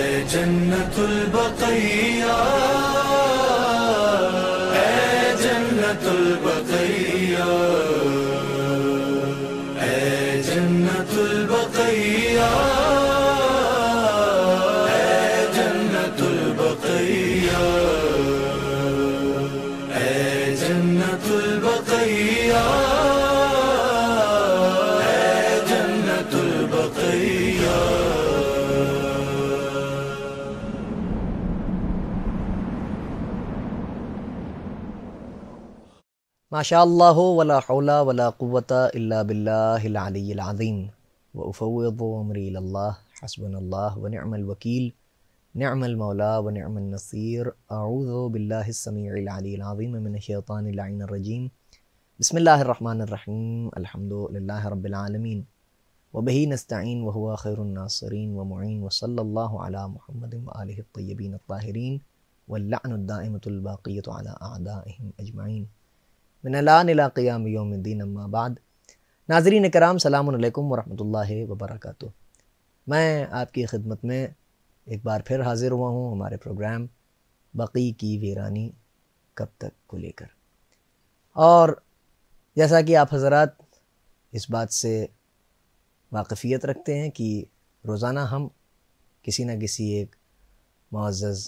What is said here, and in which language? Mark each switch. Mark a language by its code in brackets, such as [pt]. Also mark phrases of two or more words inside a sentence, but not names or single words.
[ur] جنت البقیع اے جنت البقیع اے جنت البقیع اے جنت البقیع اے جنت البقیع اے جنت البقیع. [ar] ما شاء الله ولا حول ولا قوة إلا بالله العلي العظيم وأفوض أمري إلى الله حسبنا الله ونعم الوكيل نعم المولى ونعم النصير. أعوذ بالله السميع العليل العظيم من الشيطان اللعين الرجيم. بسم الله الرحمن الرحيم. الحمد لله رب العالمين وبه نستعين وهو خير الناصرين ومعين وصلى الله على محمد وآله الطيبين الطاهرين واللعن دائمة الباقية على أعدائهم أجمعين من الآن إلى قيام يوم الدين أما بعد. [ur] ناظرین کرام [ar] سلام عليكم ورحمة الله وبركاته. [ur] میں آپ کی خدمت میں ایک بار پھر حاضر ہوا ہوں ہمارے پروگرام بقیع کی ویرانی کب تک کو لے کر. اور جیسا کہ آپ حضرات اس بات سے واقفیت رکھتے ہیں کہ روزانہ ہم کسی نہ کسی ایک معزز